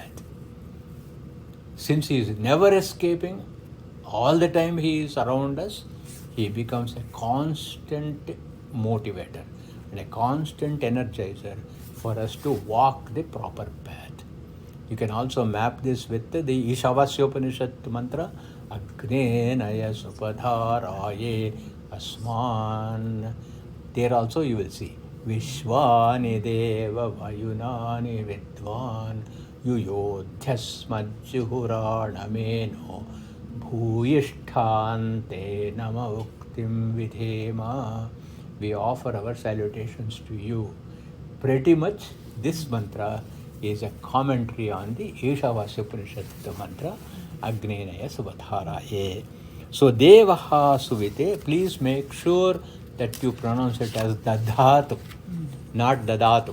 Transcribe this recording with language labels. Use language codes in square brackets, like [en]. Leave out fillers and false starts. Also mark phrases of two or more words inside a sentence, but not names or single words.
[en] Since he is never escaping, all the time he is around us, he becomes a constant motivator and a constant energizer for us to walk the proper path. You can also map this with the Ishavasyopanishad mantra, [sa] अग्ने नय सुपथा राये अस्मान्. [en] There also you will see [sa] विश्वानि देव वयुनानि विद्वान् युयोध्यस्मज्जुहुराणमेनो भूयिष्ठां ते नमउक्तिं विधेम. [en] We offer our salutations to you. Pretty much this mantra is a commentary on the Ishavasyopanishad mantra [sa] अग्ने नय सुपथा राये. So देवाः सुविते, [en] please make sure that you pronounce it as Dadhatu, not Dadatu.